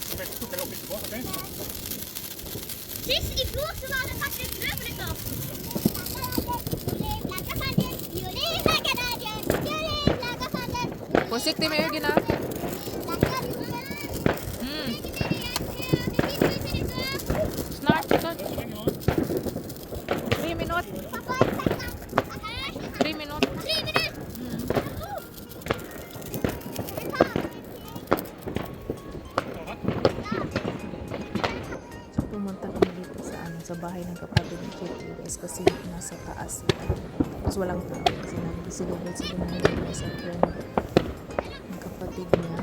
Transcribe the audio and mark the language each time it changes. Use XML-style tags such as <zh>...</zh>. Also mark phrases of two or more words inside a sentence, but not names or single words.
<sv>Så vet du att du kan okej?</sv> <no>Sist i fjor så var det faktisk fløvelig. Forsiktig med øynene. Snart. 3 minutter. 3 minutter.</no> <tl>So, pumunta kami dito sa bahay ng kapatid ni Kitty guys kasi nasa taas sila. Tapos walang tao kasi nag-celebrate sila ng birthday sa friend ng kapatid niya.</tl>